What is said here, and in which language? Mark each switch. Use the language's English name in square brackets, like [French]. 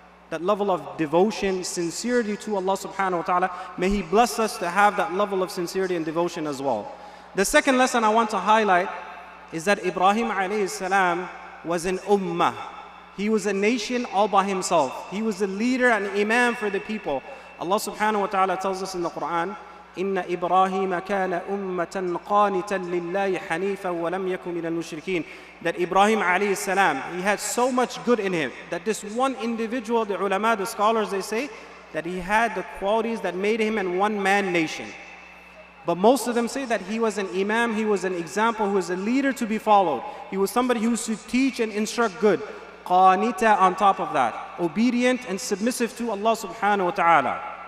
[English] That level of devotion, sincerity to Allah subhanahu wa ta'ala. May He bless us to have that level of sincerity and devotion as well. The second lesson I want to highlight is that Ibrahim alayhi salam was an ummah. He was a nation all by himself. He was a leader and imam for the people. Allah subhanahu wa ta'ala tells us in the Quran, [Arabic] إِنَّ إِبْرَاهِيمَ كَانَ أُمَّةً قَانِتًا لِلَّهِ حَنِيفًا وَلَمْ يَكُنْ مِنَ الْمُشْرِكِينَ. [English] That Ibrahim alayhi salam, he had so much good in him, that this one individual, the ulama, the scholars, they say, that he had the qualities that made him a one-man nation. But most of them say that he was an imam, he was an example, he was a leader to be followed. He was somebody who used to teach and instruct good. Qanita on top of that, obedient and submissive to Allah subhanahu wa ta'ala.